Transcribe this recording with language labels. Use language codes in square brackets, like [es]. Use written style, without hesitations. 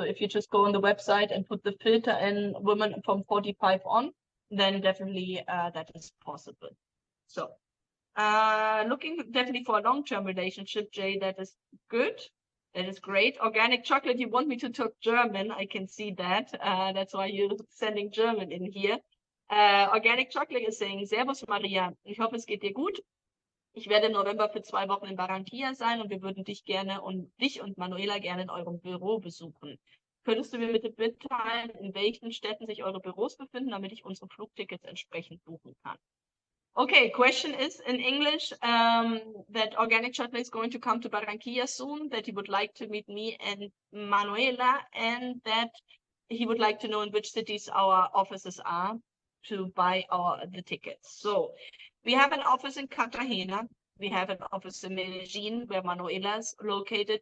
[en] So if you just go on the website and put the filter in women from 45 on, then definitely that is possible. So looking definitely for a long-term relationship, Jay, that is good. That is great. Organic chocolate, you want me to talk German. I can see that. That's why you're sending German in here. Organic chocolate is saying, [de] Servus Maria, ich hoffe es geht dir gut. Ich werde im November für 2 Wochen in Barranquilla sein und wir würden dich und Manuela gerne in eurem Büro besuchen. Könntest du mir bitte mitteilen, in welchen Städten sich eure Büros befinden, damit ich unsere Flugtickets entsprechend buchen kann? [en] Okay, question is in English that Organic Chocolate is going to come to Barranquilla soon, that he would like to meet me and Manuela, and that he would like to know in which cities our offices are to buy the tickets. So we have an office in Cartagena. We have an office in Medellin, where Manuela is located.